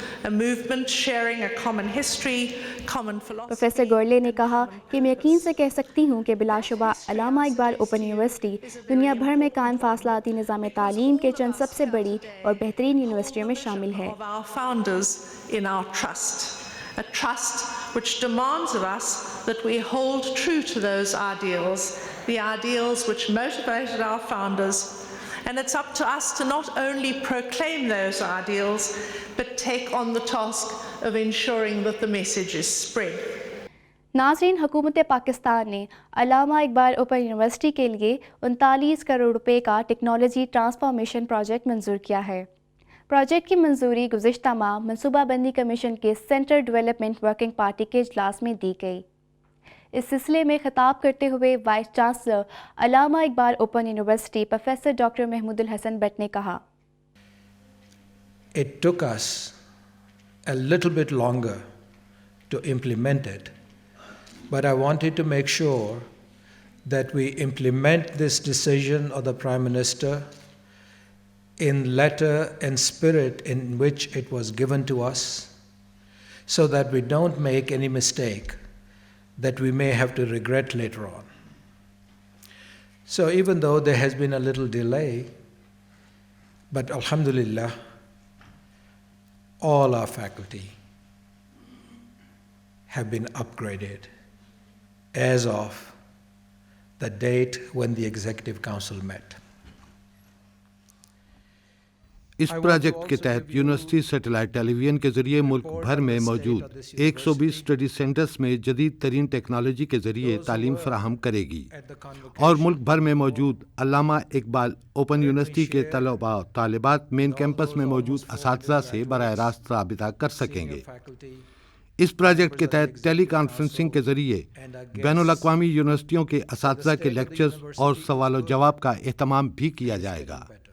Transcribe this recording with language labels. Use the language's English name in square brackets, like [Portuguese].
[English] A movement sharing a common history, common philosophy. [Urdu] Professor گورلے نے کہا کہ میں یقین سے کہہ سکتی ہوں کہ بلا شبہ علامہ اقبال اوپن یونیورسٹی دنیا بھر میں قائم فاصلاتی نظام تعلیم کے چند سب سے بڑی اور بہترین یونیورسٹیوں میں شامل ہے۔ [English] Of our founders in our trust, a trust which demands of us that we hold true to those ideals, the ideals which motivated our founders. And it's up to us to not only proclaim those ideals, but take on the task of ensuring that the message is spread. [Urdu] ناظرین، حکومت پاکستان نے علامہ Iqbal open university کے لیے 39 کروڑ روپے کا technology transformation project منظور کیا ہے۔ Project کی منظوری گزشتہ ماہ منصوبہ بندی کمیشن کے سینٹرل ڈیولپمنٹ ورکنگ پارٹی کے اجلاس میں دی گئی۔ اس سلسلے میں خطاب کرتے ہوئے vice chancellor Allama Iqbal open university professor doctor Mahmood al-Hasan but نے کہا، [English] It took us a little bit longer to implement it, but I wanted to make sure that we implement this decision of the Prime Minister in letter and spirit in which it was given to us, so that we don't make any mistake that we may have to regret later on. So even though there has been a little delay, but alhamdulillah, all our faculty have been upgraded as of the date when the Executive Council met. [Urdu] اس project کے تحت university satellite ٹیلی vision کے ذریعے ملک بھر میں موجود 120 study centres میں جدید ترین technology کے ذریعے تعلیم فراہم کرے گی اور ملک بھر میں موجود علامہ اقبال اوپن یونیورسٹی کے طلباء و طالبات مین کیمپس میں موجود اساتذہ سے براہ راست رابطہ کر سکیں گے۔ اس پروجیکٹ کے تحت ٹیلی کانفرنسنگ کے ذریعے بین الاقوامی یونیورسٹیوں کے اساتذہ کے لیکچرز اور سوال و جواب کا اہتمام بھی کیا جائے گا۔